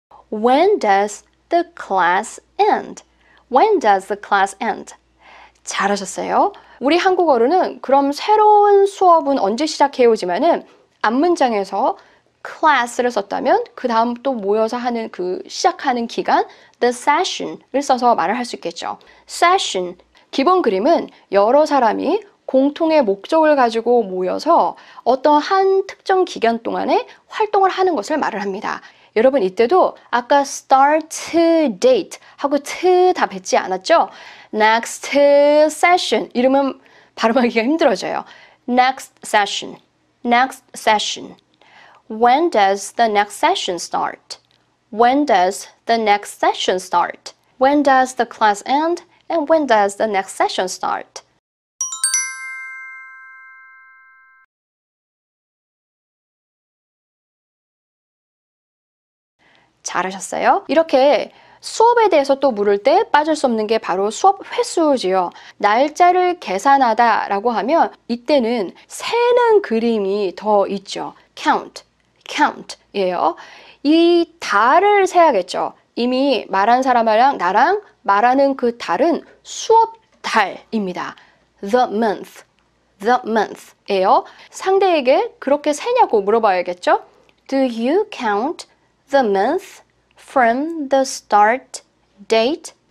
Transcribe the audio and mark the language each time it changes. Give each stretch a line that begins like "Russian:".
English: When does the class end? When does the class end?
Korean: 잘하셨어요. 우리 한국어로는 그럼 새로운 수업은 언제 시작해오지만은 앞문장에서 class를 썼다면 그 다음 또 모여서 하는 그 시작하는 기간
English: the session
Korean: 을 써서 말을 할 수 있겠죠. session 기본 그림은 여러 사람이 공통의 목적을 가지고 모여서 어떤 한 특정 기간 동안에 활동을 하는 것을 말을 합니다. 여러분 이때도 아까 start date 하고 t 다 뱉지 않았죠? next session 이러면 발음하기가 힘들어져요.
English: next session, next session. When does the next session start? When does the next session start? When does the class end? And when does the next session start?
Korean: 잘하셨어요? 이렇게 수업에 대해서 또 물을 때 빠질 수 없는 게 바로 수업 횟수지요. 날짜를 계산하다 라고 하면 이때는 세는 그림이 더 있죠. count, count예요. 이 달을 세야겠죠. 이미 말한 사람이랑 나랑 말하는 그 달은 수업 달입니다. the month예요. 상대에게 그렇게 세냐고 물어봐야겠죠.
English: Do you count the month from the start date?